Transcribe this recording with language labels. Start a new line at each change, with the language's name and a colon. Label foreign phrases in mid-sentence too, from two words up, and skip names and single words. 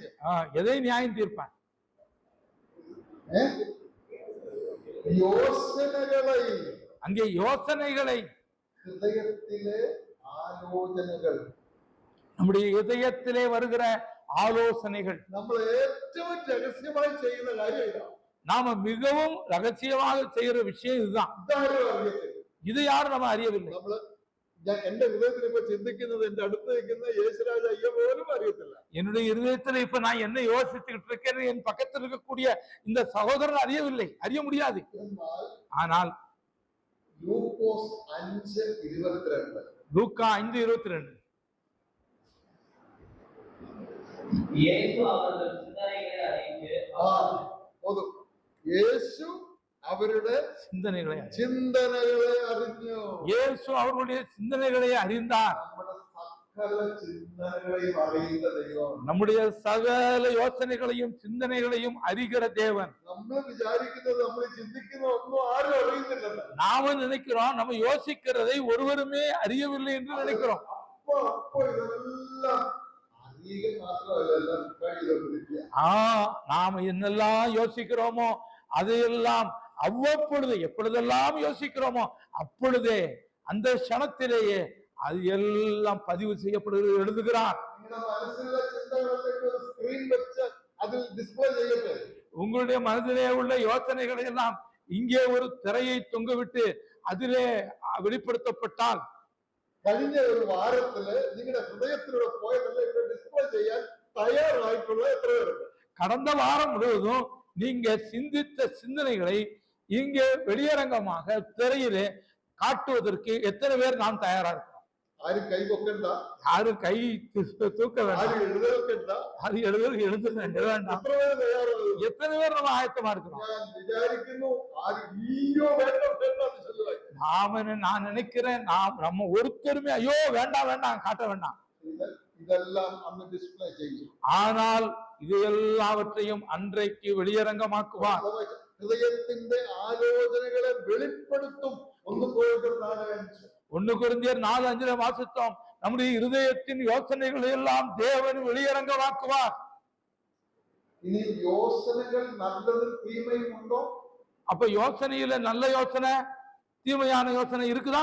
Tamil: எதை நியாயம் தீர்ப்பான்? யோசனைகளை, அங்கே யோசனைகளை, இதயத்திலே ஆலோசனைகள், நம்முடைய இதயத்திலே வருகிற ஆலோசனைகள்.
Malayalam: നമ്മൾ ഏറ്റവും രഹസ്യമായി ചെയ്യുന്ന കാര്യം,
Tamil: நாம மிகவும் ரகசியமாக செய்யற விஷயம் இதுதான். இது யாரும் நம்ம அறியவில்லை.
Malayalam: ഞാൻ എന്റെ ഹൃദയത്തിൽ ഇപ്പൊ ചിന്തിക്കുന്നത് എന്റെ അടുത്ത് നിൽക്കുന്ന യേശുരാജ അയ്യ പോലും അറിയത്തില്ല.
Tamil: என்னுடைய இருதயத்துல இப்ப நான் என்ன யோசிச்சுக்கிட்டு இருக்கேன்னு என் பக்கத்தில் இருக்கக்கூடிய இந்த சகோதரன் அறியவில்லை, அறிய முடியாது.
Malayalam: എന്നാൽ
Tamil: ஆனால்
Malayalam: ലൂക്കോസ് 5:22
Tamil: லூக்கா 5:22 இயேசு அவர்கள் சிந்தனைகளை அறிந்து
Malayalam: പോതും. യേശു അവരുടെ ചിന്തനകളെ അറിഞ്ഞു.
Tamil: இயேசு அவர்களுடைய சிந்தனைகளை அறிந்தார்.
Malayalam: നമ്മുടെ സകല ചിന്തനകളെയും അറിയുന്ന ദൈവം,
Tamil: நம்முடைய சகல யோசனைகளையும் சிந்தனைகளையும் அறிகிற தேவன்.
Malayalam: നമ്മൾ വിചാരിക്കുന്നത് നമ്മൾ ചിന്തിക്കുന്ന ഒന്നും ആരും അറിയുന്നില്ല.
Tamil: நாம நினைக்கிறோம் நம்ம யோசிக்கிறதை ஒருவருமே அறியவில்லை என்று நினைக்கிறோம். அப்போ இதெல்லாம் அறிய மாத்திரமല്ല, எல்லாம் கையில. நாம என்னெல்லாம் யோசிக்கிறோமோ அதையெல்லாம் அவ்வப்பொழுது எப்பொழுதெல்லாம் யோசிக்கிறோமோ அப்பொழுதே அந்த க்ஷணத்திலேயே அது எல்லாம் பதிவு செய்யப்படுகிறது, எழுதுகிறார். உங்களுடைய மனதிலே உள்ள யோசனைகளை எல்லாம் இங்கே ஒரு திரையை தொங்கவிட்டு அதிலே வெளிப்படுத்தப்பட்டால்
Malayalam: കഴിഞ്ഞ ഒരു വാരത്തില് നിങ്ങളുടെ ഹൃദയത്തിലൂടെ പോയതല്ല ഇവിടെ ഡിസ്പ്ലേ ചെയ്യാൻ തയ്യാറായിട്ടുള്ള എത്ര പേരുണ്ട്?
Tamil: கடந்த வாரம் முழுவதும் நீங்க சிந்தித்த சிந்தனைகளை இங்கே வெளியரங்கமாக திரையிலே காட்டுவதற்கு எத்தனை பேர் நாம் தயாரா இருக்கோம்?
Malayalam: ആരും കൈ പൊക്കണ്ട,
Tamil: யாரும் கை தூக்க வேண்டாம்,
Malayalam: ആരും എഴുതേണ്ട,
Tamil: அது எழுத வேண்டாம்.
Malayalam: എത്ര പേര് തയ്യാറാകും?
Tamil: எத்தனை பேர் நம்ம ஆயத்தமா இருக்கிறோம்?
Malayalam: ഞാൻ വിചാരിക്കുന്നു ആരും ഈയോ വേണ്ട എന്ന് சொல்லுவாங்க.
Tamil: நான் நினைக்கிறேன் நம்ம ஒருத்தருமே ஐயோ வேண்டாம் வேண்டாம் காட்ட வேண்டாம்.
Malayalam: ഇതെല്ലാം അന്ന് ഡിസ്പ്ലേ ചെയ്യും.
Tamil: ஆனால் இது எல்லாவற்றையும் அன்றைக்கு வெளியரங்கமாக்குவார்.
Malayalam: ഹൃദയത്തിന്റെ ആലോചനകളെ വെളിപ്പെടുത്തും.
Tamil: 1 கொரிந்தியர் 4:5 வாசித்தோம். நம்முடைய இருதயத்தின் யோசனைகளை எல்லாம் தேவன் வெளியரங்கமாக்குவார். இனி யோசனைகள் நல்லதும் தீமையும் உண்டோ? அப்ப யோசனையில நல்ல யோசனை தீமையான யோசனை இருக்குதா?